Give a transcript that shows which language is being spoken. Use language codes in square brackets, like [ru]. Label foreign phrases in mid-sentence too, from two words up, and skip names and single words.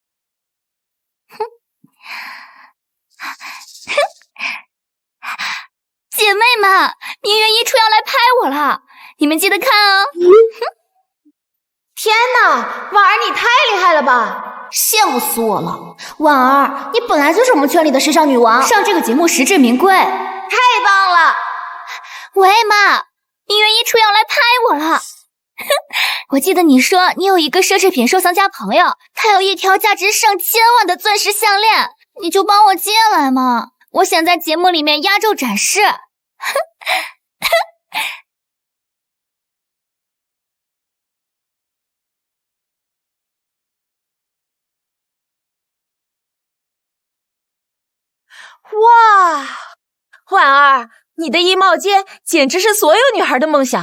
[zh] 姐妹們，名媛衣櫥要來拍我了，你們記得看哦。天哪，婉兒你太厲害了吧！羨慕死我了。婉兒，你本來就是我們圈裡的時尚女王，上這個節目實至名歸，太棒了。喂媽，名媛衣櫥要來拍我了。我記得你说你有一个奢侈品收藏家朋友，他有一条价值上千万的钻石项链，你就帮我借来嘛，我想在节目里面压轴展示。哇，婉儿，你的衣帽间简直是所有女孩的梦想。